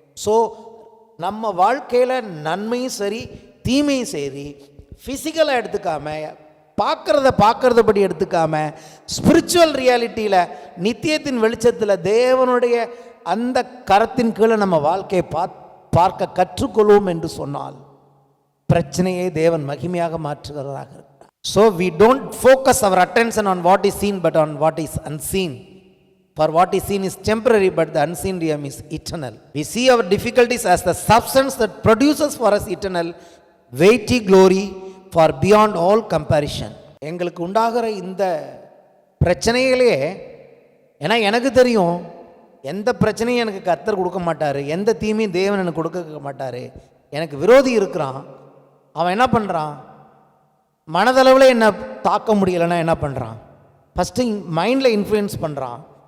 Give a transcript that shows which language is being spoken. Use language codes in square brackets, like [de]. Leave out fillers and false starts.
[ta] So நம்ம வாழ்க்கையில் நன்மையும் சரி தீமையும் சரி ஃபிசிக்கலாக எடுத்துக்காம, பார்க்கறதபடி எடுத்துக்காம, ஸ்பிரிச்சுவல் ரியாலிட்டியில் நித்தியத்தின் வெளிச்சத்தில் தேவனுடைய அந்த கரத்தின் கீழே நம்ம வாழ்க்கையை பார்க்க கற்றுக்கொள்வோம் என்று சொன்னால் பிரச்சனையை தேவன் மகிமையாக மாற்றுகிறதாக இருக்கிறார். [en] So we don't focus our attention on what is seen but on what is unseen. For what is seen is temporary but the unseen realm is eternal. We see our difficulties as the substance that produces for us eternal weighty glory for beyond all comparison. [ta] எங்களுக்கு உண்டாகிற இந்த பிரச்சனைகளே, ஏன்னா எனக்கு தெரியும் எந்த பிரச்சனையும் எனக்கு கர்த்தர் கொடுக்க மாட்டார், எந்த தீமையும் தேவன் எனக்கு கொடுக்க மாட்டார். எனக்கு விரோதி இருக்கிறான், அவன் என்ன பண்ணுறான், மனதளவில் என்னை தாக்க முடியலைன்னா என்ன பண்ணுறான், ஃபஸ்ட்டு மைண்டில் இன்ஃப்ளூயன்ஸ் பண்ணுறான்.